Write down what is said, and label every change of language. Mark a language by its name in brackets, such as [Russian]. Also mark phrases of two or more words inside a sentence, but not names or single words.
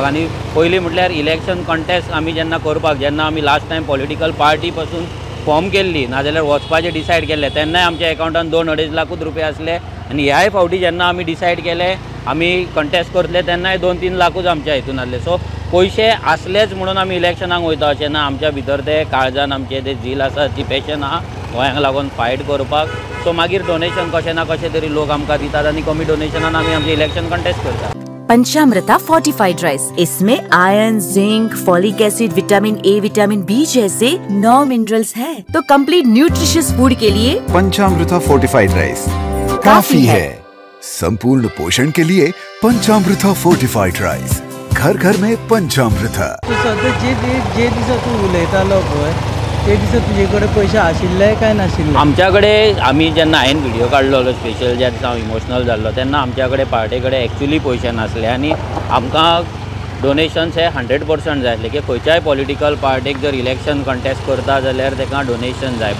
[Konkani] आनी पयलीं म्हटल्यार [English] election contest [Konkani] आमी जेन्ना आमी [English] last time political party [Konkani] पासून फॉर्म केल्ली नाजाल्यार वचपाचें डिसायड केल्लें तेन्नाय आमच्या अकाउंटान 2-2.5 लाखूच रुपया आसले आनी ह्याय फावटी जेन्ना आमी डिसायड केले आमी कंटेस्ट करतले तेन्नाय 2-3 लाखूच आमच्या हितून आसले। सो पयशे आसलेच म्हणून आमी इलेक्शनाक वयता अशें ना। आमच्या भितर ते काळजान आमचे ते झील आसा, ती पॅशन आहा गोंयांक लागून फायट करपाक। सो मागीर डोनेशन कशें ना कशें तरी लोक आमकां दितात आनी कमी डोनेशनान आमी आमचें इलेक्शन कंटेस्ट करतात। [Hindi] पंचामृता फोर्टिफाइड राइस, इसमें आयरन, जिंक, [English] folic acid, vitamin A, vitamin B [Hindi] जैसे 9 मिनरल्स हैं। तो [English] complete nutritious food [Hindi] के लिए पंचामृता फोर्टिफाइड राइस काफी है। संपूर्ण पोषण के लिए पंचामृता फोर्टिफाइड राइस, घर घर में पंचामृता। [Konkani] जे दिसा तू उलयतालो पळय ते दिसा तुजे कडेन पयशे आशिल्ले काय नाशिल्ले? आमच्या कडेन आमी जेन्ना हांवें व्हिडिओ काडलो स्पेशल ज्या दिसा हांव इमोशनल जाल्लो तेन्ना आमच्या कडेन पार्टी कडेन एक्चुली पयशे नासले आनी आमकां डोनेशन्स हे 100% जाय आसले की खंयच्याय पॉलिटिकल पार्टीक जर [English] election contest [Konkani] करता जाल्यार ताका डोनेशन जाय।